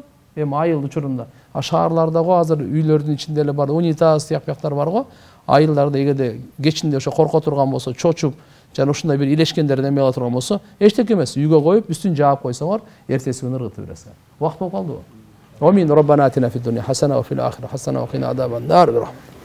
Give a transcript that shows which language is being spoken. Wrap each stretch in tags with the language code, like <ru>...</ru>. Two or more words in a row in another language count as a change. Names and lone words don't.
<ky>Эми айыл учурунда. Шаарларда го азыр үйлөрдүн ичинде эле бар, унитаз тияктар бар го. Айылдарда эгерде кечинде ошо корко турган болсо, чочуп, жана ушундай бир илешкендер эме кыла турган болсо, эчтеке эмес, үйгө коюп, үстүн жаап койсоңор, эртеси күнү ыргытып бересиңер. Убакыт болуп калдыбы?</ky> <ar>آمين ربنا آتنا في الدنيا حسنة وفي الآخرة حسنة وقنا عذاب النار.</ar>